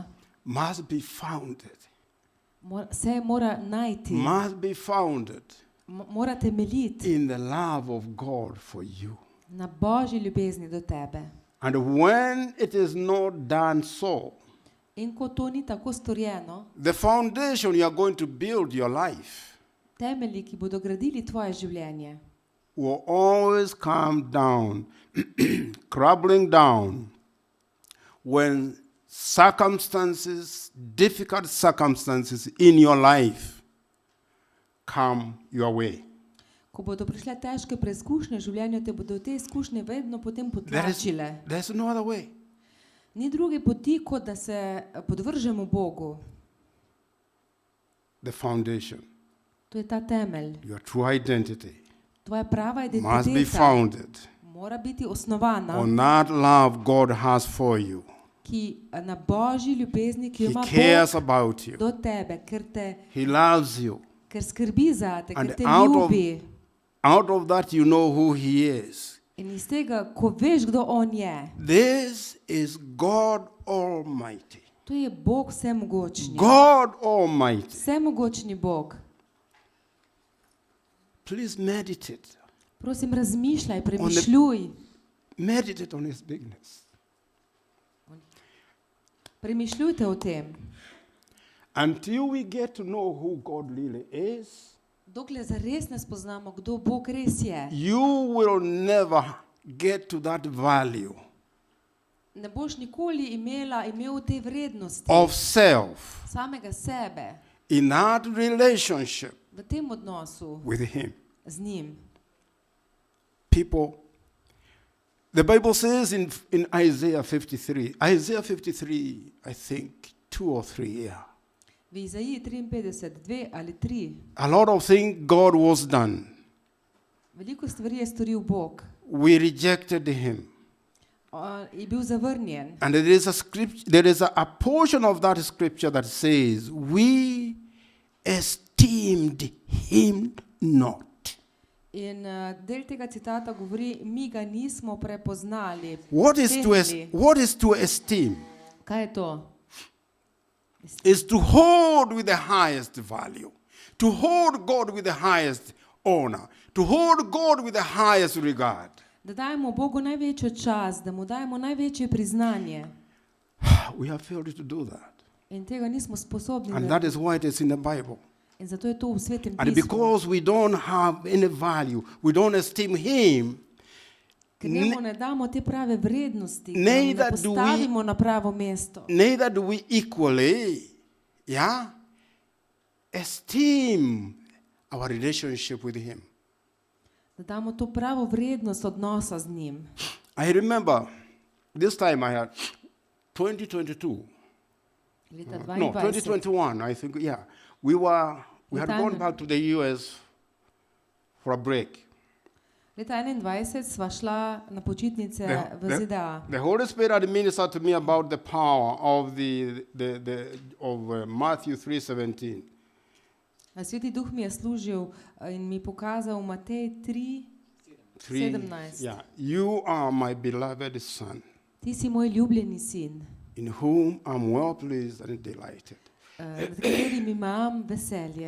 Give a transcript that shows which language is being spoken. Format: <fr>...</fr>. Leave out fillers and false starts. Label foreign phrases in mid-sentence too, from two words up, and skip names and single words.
<en>must be founded.</en> <sl>se mora najti,</sl> <en>Must be founded</en> <sl>mora temeljiti</sl> <en>in the love of God for you.</en> <sl>na Božji ljubezni do tebe.</sl> <en>And when it is not done so,</en> <sl>In ko to ni tako storjeno,</sl> <en>the foundation you are going to build your life</en> <sl>temelji, ki bodo gradili tvoje življenje,</sl> <en>will always come down, crumbling down, when difficult circumstances in your life come your way.</en> <sl>ko bodo prišle težke preizkušnje v življenju, te bodo te izkušnje vedno potem potlačile.</sl> <en>There's no other way.</en> <sl>Ni druge poti, kot da se podvržemo Bogu.</sl> <en>The foundation,</en> <sl>To je ta temelj.</sl> <en>your true identity,</en> <sl>Tvoja prava</sl> <en>must be</en> <sl>identiteta</sl> <en>founded</en> <sl>mora biti osnovana,</sl> <en>on that love God has for you.</en> <sl>ki na Božji ljubezni, ki jo</sl> <en>He</en> <sl>ima</sl> <en>cares</en> <sl>Bog</sl> <en>about you.</en> <sl>do tebe,</sl> <en>He loves you.</en> <sl>ker skrbi zate,</sl> <en>And</en> <sl>ker te</sl> <en>out of-</en> <sl>ljubi.</sl> <en>Out of that, you know who He is.</en> <sl>In iz tega, ko veš, kdo on je,</sl> <en>This is God Almighty.</en> <sl>to je Bog vsemogočni.</sl> <en>God Almighty.</en> <sl>Vsemogočni Bog.</sl> <en>Please meditate.</en> <sl>Prosim, razmišljaj, premišljuj.</sl> <en>Meditate on His bigness.</en> <sl>Premišljujte o tem.</sl> <en>Until we get to know who God really is,</en> <sl>Dokler zares ne spoznamo, kdo Bog res je,</sl> <en>you will never get to that value</en> <sl>ne boš nikoli imel te vrednosti</sl> <en>of self</en> <sl>samega sebe</sl> <en>in that relationship</en> <sl>v tem odnosu</sl> <en>with Him.</en> <sl>z njim.</sl> <en>People, the Bible says in Isaiah 53, I think 2 or 3, yeah.</en> <sl>V Izaiji 53, 2 ali 3,</sl> <en>A lot of things God was done.</en> <sl>veliko stvari je storil Bog.</sl> <en>We rejected Him.</en> <sl>Je bil zavrnjen.</sl> <en>And there is a portion of that scripture that says, we esteemed Him not.</en> <sl>In del tega citata govori, mi ga nismo prepoznali.</sl> <en>What is to esteem?</en> <sl>Kaj je to?</sl> <en>Is to hold with the highest value, to hold God with the highest honor, to hold God with the highest regard.</en> <sl>Da dajemo Bogu največjo čast, da mu dajemo največje priznanje.</sl> <en>We have failed to do that.</en> <sl>In tega nismo sposobni</sl> <en>And that is why it is in the Bible.</en> <sl>In zato je to v Svetem</sl> <en>And</en> <sl>pismu.</sl> <en>because we don't have any value, we don't esteem Him,</en> <sl>Ker njemu ne damo te prave vrednosti, ker</sl> <en>neither</en> <sl>ne</sl> <en>do we-</en> <sl>postavimo na pravo mesto.</sl> <en>neither do we equally, esteem our relationship with Him.</en> <sl>Da damo to pravo vrednost odnosa z njim.</sl> <en>I remember this time I had 2022.</en> <sl>Leta</sl> <en>No,</en> <sl>22.</sl> <en>2021, I think, yeah. We had</en> <sl>Leta</sl> <en>gone back to the US for a break.</en> <sl>Leta 21 sva šla na počitnice v ZDA.</sl> <en>The Holy Spirit had ministered to me about the power of Matthew 3:17.</en> <sl>Sveti Duh mi je služil in mi pokazal Matej 3:17.</sl> <en>Yeah. You are my beloved Son,</en> <sl>Ti si moj ljubljeni sin,</sl> <en>in whom I'm well pleased and delighted.</en> <sl>nad katerim imam veselje.</sl>